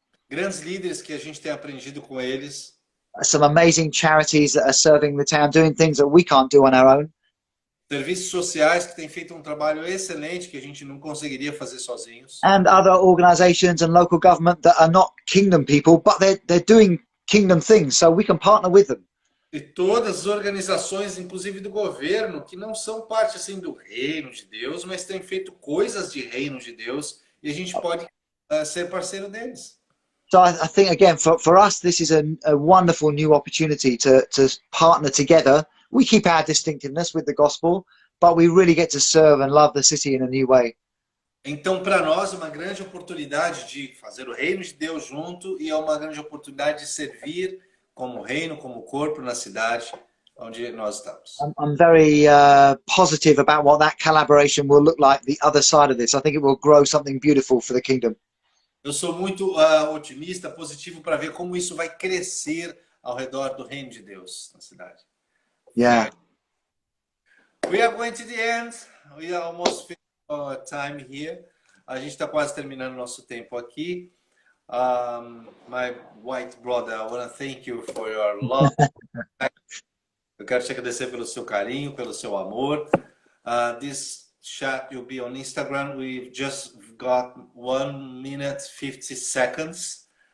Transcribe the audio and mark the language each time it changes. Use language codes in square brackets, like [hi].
[pt] Grandes líderes que a gente tem aprendido com eles. [en] Some amazing charities that are serving the town, doing things that we can't do on our own. [pt] Serviços sociais que têm feito um trabalho excelente que a gente não conseguiria fazer sozinhos. [en] And other organizations and local government that are not kingdom people, but they're doing kingdom things, so we can partner with them. [pt] E todas as organizações, inclusive do governo, que não são parte assim do reino de Deus, mas têm feito coisas de reino de Deus, e a gente pode ser parceiro deles. [en] So I think, again, for us, this is a wonderful new opportunity to partner together. We keep our distinctiveness with the gospel, but we really get to serve and love the city in a new way. [pt] Então, para nós, é uma grande oportunidade de fazer o reino de Deus junto, e é uma grande oportunidade de servir como reino, como corpo na cidade onde nós estamos. [en] I'm very positive about what that collaboration will look like the other side of this. I think it will grow something beautiful for the kingdom. [pt] Eu sou muito otimista, positivo para ver como isso vai crescer ao redor do reino de Deus na cidade. [en] Yeah. We are going to the end. We are almost finished our time here. [pt] A gente está quase terminando nosso tempo aqui. [en] My white brother, I want to thank you for your love. [pt] Eu quero te agradecer pelo seu carinho, pelo seu amor. [en] This chat will be on Instagram. We've just got 1 minute 50 seconds.